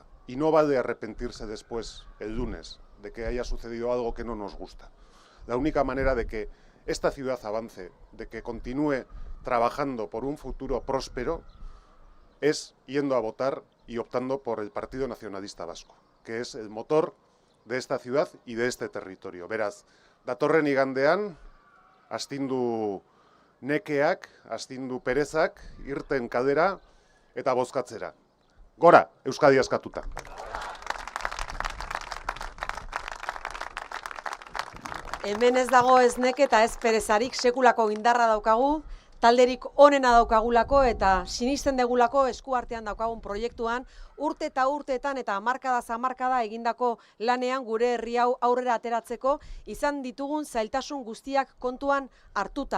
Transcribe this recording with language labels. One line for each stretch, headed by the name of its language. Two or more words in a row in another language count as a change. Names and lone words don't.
Spanish: Y no vale arrepentirse después, el lunes, de que haya sucedido algo que no nos gusta. La única manera de que esta ciudad avance, de que continúe trabajando por un futuro próspero, es yendo a votar y optando por el Partido Nacionalista Vasco, que es el motor de esta ciudad y de este territorio.
Basque: Beraz, datorren igandean, astindu nekeak, astindu perezak, irten kalera eta bozkatzera. Gora, Euskadi askatuta! Hemen ez dago ez neke eta ez perezarik, sekulako indarra daukagu, talderik onena daukagulako eta sinisten degulako eskuartean daukagun proiektuan, urte eta urteetan eta hamarkadaz hamarkada egindako lanean gure herri hau aurrera ateratzeko izan ditugun zailtasun guztiak kontuan hartuta.